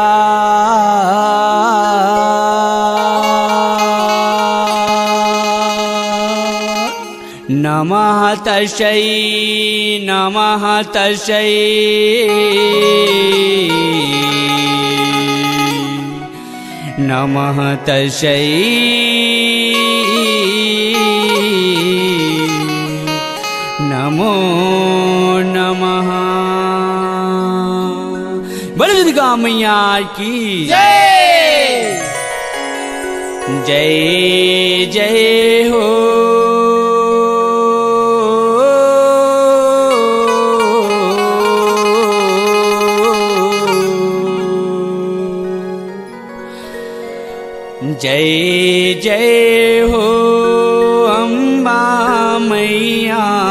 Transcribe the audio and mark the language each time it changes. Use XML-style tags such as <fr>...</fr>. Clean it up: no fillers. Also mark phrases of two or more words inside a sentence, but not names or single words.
<sa>नमः तस्यै नमः तस्यै नमः तस्यै नमो नमः।</sa> <hi>बोले दुर्गा मैया की जय। जय जय हो जय जय हो अम्बा मैया।</hi>